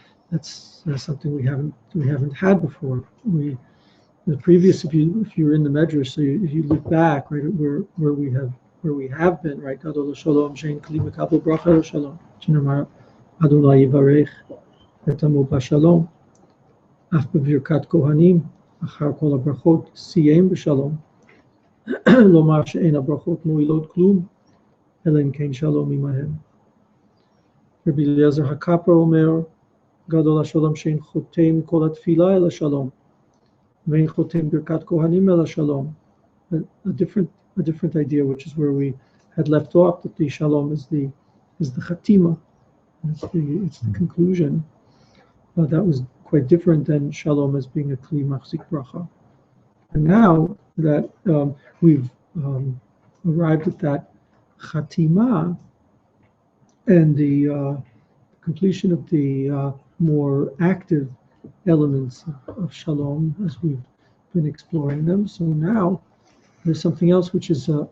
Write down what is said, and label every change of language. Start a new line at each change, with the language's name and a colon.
English: That's something we haven't had before. The previous, if you're in the Medrash, so if you look back, right, where we have been, right,
Hebrew: Gadol Shalom, Shein Kli Mekabel Bracha Shalom, Shinamar Adonai Yivarech ותמו בשלום, אף בברכת כהנים, אחר כל הברכות, סיים בשלום. לומר שאין הברכות מועילות כלום, אלא אם כן שלום עמהם. רבי אליעזר הכפר אומר, גדול השלום שאין חותם כל התפילה אלא שלום, ואין חותם ברכת כהנים אלא שלום.
English: A different idea, which is where we had left off, that the shalom is the chatima, it's the conclusion. That was quite different than shalom as being a kli machzik bracha. And now that we've arrived at that chatima and the completion of the more active elements of shalom as we've been exploring them, so now there's something else which is